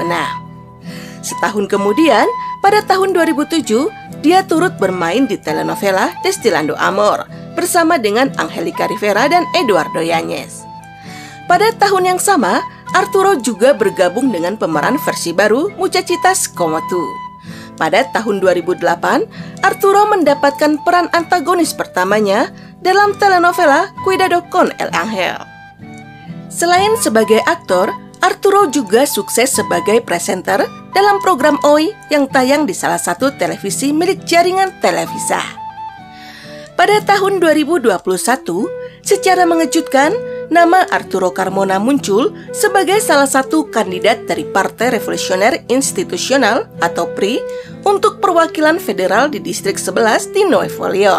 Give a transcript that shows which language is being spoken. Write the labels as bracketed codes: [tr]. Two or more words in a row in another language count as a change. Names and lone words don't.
[id] Setahun kemudian, pada tahun 2007, dia turut bermain di telenovela Destilando Amor bersama dengan Angelica Rivera dan Eduardo Yáñez. Pada tahun yang sama, Arturo juga bergabung dengan pemeran versi baru Muchachitas Como Tú. Pada tahun 2008, Arturo mendapatkan peran antagonis pertamanya dalam telenovela Cuidado con el Ángel. Selain sebagai aktor, Arturo juga sukses sebagai presenter dalam program OI yang tayang di salah satu televisi milik jaringan Televisa. Pada tahun 2021, secara mengejutkan, nama Arturo Carmona muncul sebagai salah satu kandidat dari Partai Revolusioner Institusional atau PRI untuk perwakilan federal di Distrik 11 di Nuevo León.